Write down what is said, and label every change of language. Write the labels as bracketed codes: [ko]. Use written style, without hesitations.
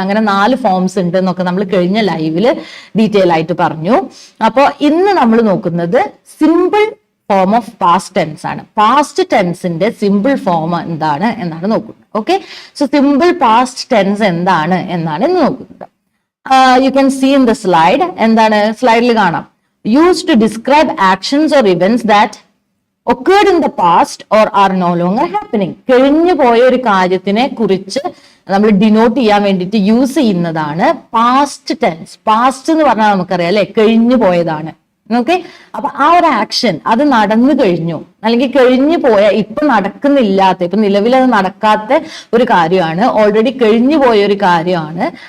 [ml] അങ്ങനെ 4 ഫോംസ് ഉണ്ട് എന്നൊക്കെ നമ്മൾ കഴിഞ്ഞ ലൈവില് ഡീറ്റെയിൽ ആയിട്ട് പറഞ്ഞു. അപ്പോൾ ഇന്ന് നമ്മൾ നോക്കുന്നത് simple form of past tense ആണ്. പാസ്റ്റ് ടെൻസിന്റെ സിമ്പിൾ ഫോം എന്താണ് എന്നാണ് നോക്കുന്നത്. Okay, so simple past tense എന്താണ് എന്നാണ് ഇന്ന് നോക്കുന്നത്. [en] You can see in the slide. [ml] എന്താണ് സ്ലൈഡിൽ കാണാം? [en] Use to describe actions or events that occurred in the past or are no longer happening. [ml] കഴിഞ്ഞു പോയ ഒരു കാര്യത്തിനെ കുറിച്ച് നമ്മൾ ഡിനോട്ട് ചെയ്യാൻ വേണ്ടിയിട്ട് യൂസ് ചെയ്യുന്നതാണ് പാസ്റ്റ് ടെൻസ്. പാസ്റ്റ് എന്ന് പറഞ്ഞാൽ നമുക്കറിയാം അല്ലെ, കഴിഞ്ഞു പോയതാണ്. ഓക്കെ, അപ്പൊ ആ ഒരു ആക്ഷൻ അത് നടന്നു കഴിഞ്ഞു, അല്ലെങ്കിൽ കഴിഞ്ഞു പോയ, ഇപ്പൊ നടക്കുന്നില്ലാത്ത, ഇപ്പൊ നിലവിൽ അത് നടക്കാത്ത ഒരു കാര്യമാണ്, ഓൾറെഡി കഴിഞ്ഞു പോയ ഒരു കാര്യമാണ്.